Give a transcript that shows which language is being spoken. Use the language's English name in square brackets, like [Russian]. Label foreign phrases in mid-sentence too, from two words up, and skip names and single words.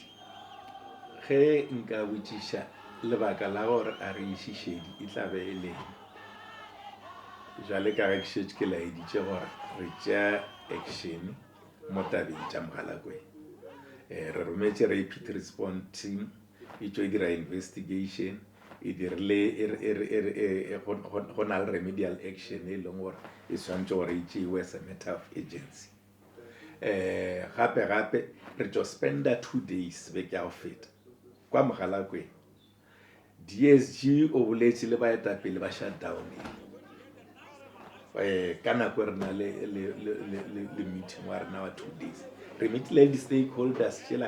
[Northern Sotho] ge nka botšiša lebaka la gore a re išišedi e tla be e leng jale ka ge ke šetše ke laeditše gore re tšea action mo tabeng tša Mogalakwena re rometše [English] rapid response team [Northern Sotho] e tšo e dira investigation e dirile go na le [English] remedial action [Northern Sotho] e leng gore e swantše gore e tšeiwe [English] as a matter of agency [Northern Sotho] gape re tšo spenda 2 days beke ya go feta kwa Mogalakwena DSG o boletše le baetapele ba shutdown ka nako re na le meeting wa rena wa 2 days re meetile le di-stakeholders tšela